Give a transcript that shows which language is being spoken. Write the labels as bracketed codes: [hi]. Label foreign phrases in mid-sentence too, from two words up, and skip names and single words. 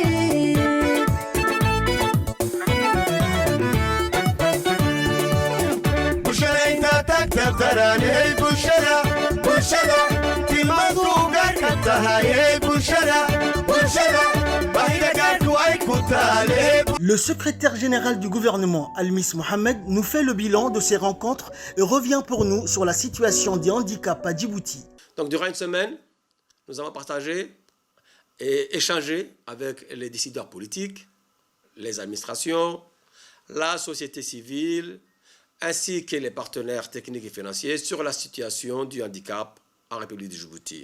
[so] bulshada inta tagta daranay bulshada tilmaantu gaarka tahay bulshada baahida gaarku ay ku taale. [fr] Le secrétaire général du gouvernement, Almis Mohamed, nous fait le bilan de ces rencontres et revient pour nous sur la situation des handicaps à Djibouti. Donc durant une semaine, nous avons partagé et échangé avec les décideurs politiques, les administrations, la société civile, ainsi que les partenaires techniques et financiers sur la situation du handicap en République de Djibouti.